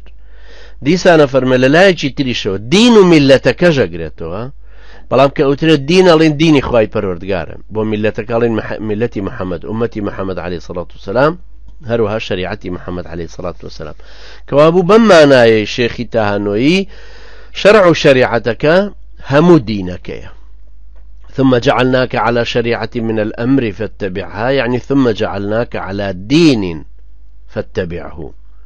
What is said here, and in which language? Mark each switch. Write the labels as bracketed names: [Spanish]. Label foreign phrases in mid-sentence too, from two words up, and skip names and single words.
[Central Kurdish] دیسانە فەرمێ لە لایەکی تریشەوە دین و میلەتەکە ژەگرێتەوە، بەڵام کە ئەوترێت دین ئەڵێن دینی خوای پەروەردگارە، بۆ میلەتەکە ئەڵێن میلەتی محەممەد، ئومەتی محەممەد [Arabic] عەلەیهی سڵات وسەلام، [Central Kurdish] هەروەها شریعەتی محەممەد [Arabic] عەلەیهی سڵات وسەلام. [Central Kurdish] کەوابوو بەم مانایە شێخی تەهانۆیی شەرع و شەریعەتەکە هەموو دینەکەیە. [Arabic] ثم جعلناك على شريعة من الأمر فاتبعها، يعني ثم جعلناك على دين فاتبعه.